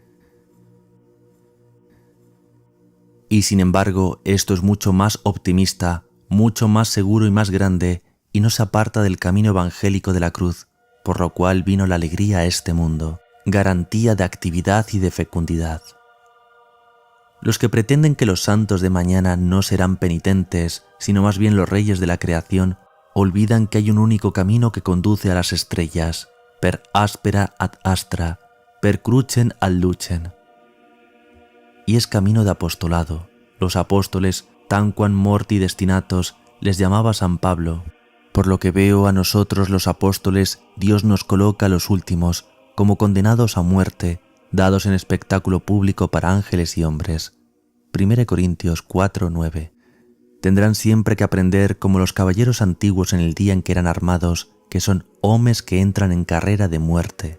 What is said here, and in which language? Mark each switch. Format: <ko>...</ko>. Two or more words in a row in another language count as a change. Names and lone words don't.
<es>Y sin embargo, esto es mucho más optimista, mucho más seguro y más grande, y no se aparta del camino evangélico de la cruz, por lo cual vino la alegría a este mundo, garantía de actividad y de fecundidad. Los que pretenden que los santos de mañana no serán penitentes, sino más bien los reyes de la creación, olvidan que hay un único camino que conduce a las estrellas,</es> <la>per aspera ad astra, per crucem ad lucem.</la> <es>Y es camino de apostolado. Los apóstoles,</es> <la>tanquam morti destinatos,</la> <es>les llamaba San Pablo. Por lo que veo a nosotros los apóstoles, Dios nos coloca a los últimos, como condenados a muerte, dados en espectáculo público para ángeles y hombres. 1 Corintios 4:9. Tendrán siempre que aprender como los caballeros antiguos en el día en que eran armados, que son hombres que entran en carrera de muerte.</es>